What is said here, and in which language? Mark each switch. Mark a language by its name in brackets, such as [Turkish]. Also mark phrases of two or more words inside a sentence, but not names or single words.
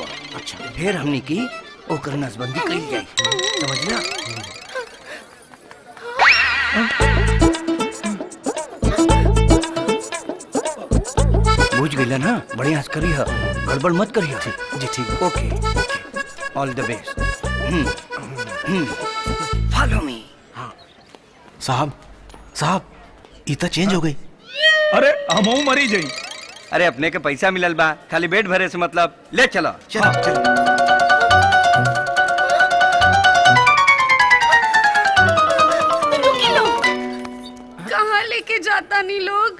[Bhojpuri] अच्छा, फिर हमनी की ओकर नसबंदी कइल जाई। समझला? बुझ गइला ना? बढ़िया से करी है, गड़बड़ मत करी है। जी ठीक, [English] Okay, all the best. Follow me. [Bhojpuri] साहब साहब इतना चेंज हो गई। अरे हमहू मरी जाई। अरे अपने के पैसा मिलल बा, खाली पेट भरे से मतलब, ले चलो। चलो चलो। रुकी लोग, कहाँ लेके जाता नहीं लोग?